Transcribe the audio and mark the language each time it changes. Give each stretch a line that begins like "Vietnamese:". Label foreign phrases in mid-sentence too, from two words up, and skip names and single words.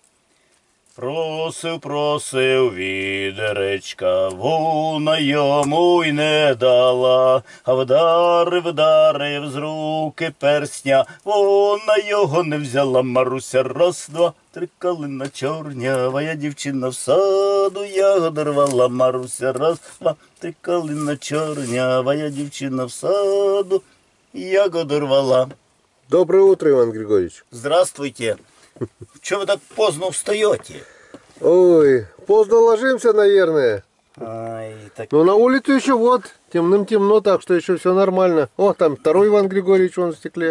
Ukrainian: Просив відеречка, вона йому й не дала, а вдарив з руки персня, вона його не взяла. Маруся, раз, два, три, калина чорнява, я дівчина в саду, ягоду рвала. Маруся, раз, два, три, калина чорнява, я дівчина в саду, ягоду рвала.
Russian: Доброе утро, Иван Григорьевич. Здравствуйте. Чего вы так поздно встаете? Ой, поздно ложимся, наверное. Ай, так... Но на улице еще вот, темным-темно, так что еще все нормально. О, там второй Иван Григорьевич, он в стекле.